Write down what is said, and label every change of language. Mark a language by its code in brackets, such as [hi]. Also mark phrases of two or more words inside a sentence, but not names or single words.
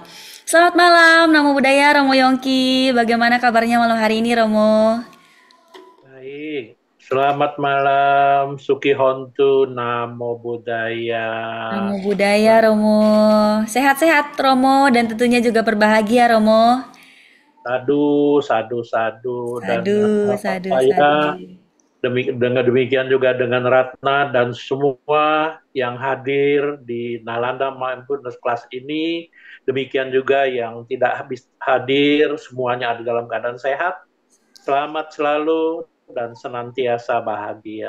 [id] Selamat malam, [pi] Namo Buddhaya Romo Yongki. [id] Bagaimana kabarnya malam hari ini, Romo? Baik. Selamat malam, [pi] Suki Hontu, Namo Buddhaya. Namo Buddhaya, Romo. [id] Sehat-sehat, Romo, dan tentunya juga berbahagia, Romo. [pi] Sadu, sadu, sadu. Dan Sadu, sadu, [id] saya sadu. dengan demikian juga dengan Ratna dan semua yang hadir di Nalanda Mindfulness Class ini. Demikian juga yang tidak habis hadir, semuanya ada dalam keadaan sehat. Selamat selalu dan senantiasa bahagia.